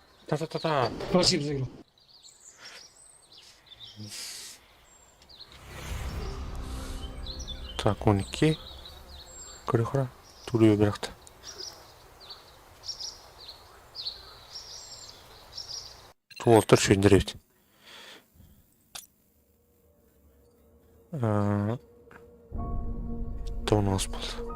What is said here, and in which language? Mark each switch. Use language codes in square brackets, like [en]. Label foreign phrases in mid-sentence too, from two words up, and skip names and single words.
[ru] Та-та-та-та. Спасибо за игру. Так, 12. [ja] これほら [tr] duruyor bir dakika. Walter söndürüyor. [ru] Это у нас был.